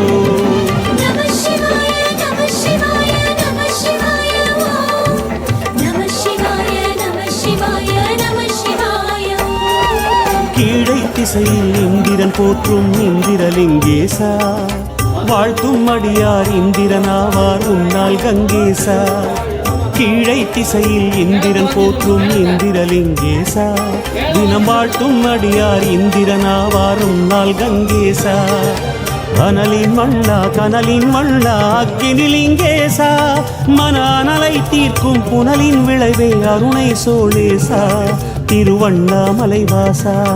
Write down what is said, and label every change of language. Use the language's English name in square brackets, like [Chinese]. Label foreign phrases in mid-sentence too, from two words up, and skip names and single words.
[Sanskrit] नमः शिवाय नमः शिवाय नमः शिवाय वो नमः शिवाय नमः शिवाय नमः शिवाय [Tamil] கீழை திசையில் இந்திரன் போற்றும் இந்திரலிங்கேசா வாழ்த்தும் அடியார் இந்திரனாவார் உன்னால் கங்கேசா கீழை திசையில் இந்திரன் போற்றும் இந்திரலிங்கேசா தினம் வாழ்த்தும் அடியார் இந்திரனாவார் உன்னால் கங்கேசா கனலின் வண்ணா அக்கினிலிங்கேசா மன அனலை தீர்க்கும் புனலின் விளைவே அருணை சோழேசா திருவண்ணாமலைவாசா